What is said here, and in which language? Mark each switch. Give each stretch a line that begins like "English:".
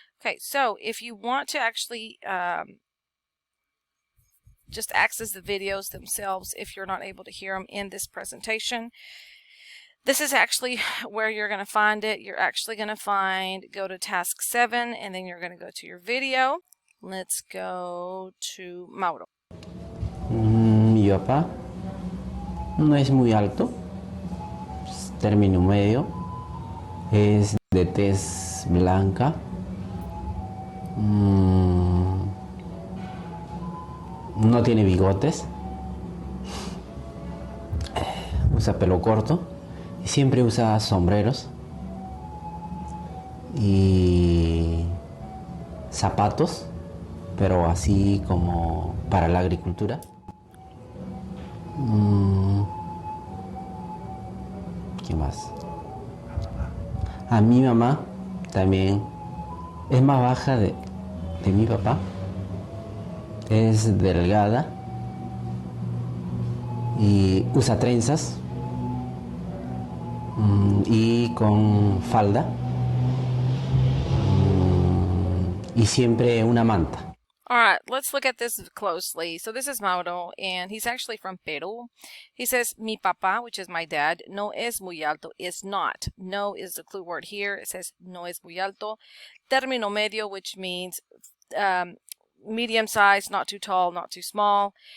English: Okay, so if you want to actually just access the videos themselves, if you're not able to hear them in this presentation, this is actually where you're going to find it. You're actually going to go to task 7, and then you're going to go to your video. Let's go to Mauro.
Spanish: Mi papá no es muy alto, es término medio, es de tez blanca, no tiene bigotes, usa pelo corto y siempre usa sombreros y zapatos, pero así como para la agricultura. ¿Qué más? A mi mamá también es más baja de mi papá, es delgada y usa trenzas y con falda y siempre una manta.
English: Alright, let's look at this closely. So this is Mauro, and he's actually from Peru. He says,
Spanish: mi papá,
English: which is my dad,
Spanish: no es muy alto,
English: is not. No is the clue word here. It says,
Spanish: no es muy alto. Término medio,
English: which means medium size, not too tall, not too small.